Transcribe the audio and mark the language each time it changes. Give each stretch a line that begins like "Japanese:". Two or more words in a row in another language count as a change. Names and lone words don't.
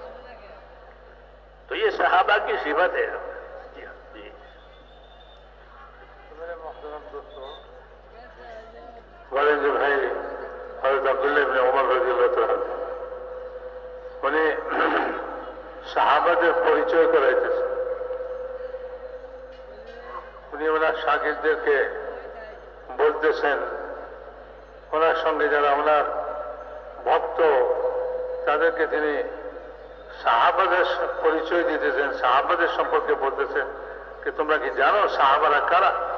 Urdu: تو یہ صحابہ کی صفت ہے. جی میرے محترم دوستوں، والد بھائی حضرت عبداللہ بن عمر رضی اللہ تعالیٰ انہیں
Bangla: সাহাবাদের পরিচয় করাইতেছে। উনি ওনার শাগিরদেরকে বলতেছেন, ওনার সঙ্গে যারা ওনার ভক্ত তাদেরকে তিনি সাহাবাদের পরিচয় দিতেছেন, সাহাবাদের সম্পর্কে বলতেছেন যে তোমরা কি জানো সাহাবারা কারা?